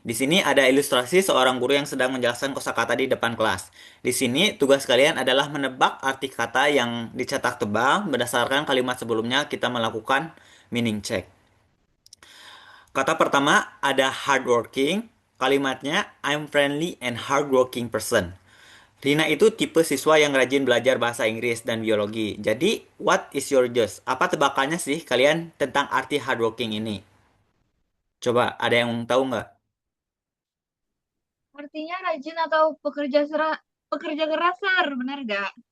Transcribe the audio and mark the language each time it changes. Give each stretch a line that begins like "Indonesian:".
Indonesian: Di sini ada ilustrasi seorang guru yang sedang menjelaskan kosakata di depan kelas. Di sini tugas kalian adalah menebak arti kata yang dicetak tebal berdasarkan kalimat sebelumnya kita melakukan meaning check. Kata pertama ada hardworking. Kalimatnya
English: I'm friendly and hardworking person.
Indonesian: Rina itu tipe siswa yang rajin belajar bahasa Inggris dan biologi. Jadi,
English: what is your guess?
Indonesian: Apa tebakannya sih kalian tentang arti hardworking ini? Coba, ada yang tahu nggak? Artinya rajin atau pekerja keras, Sir, benar gak?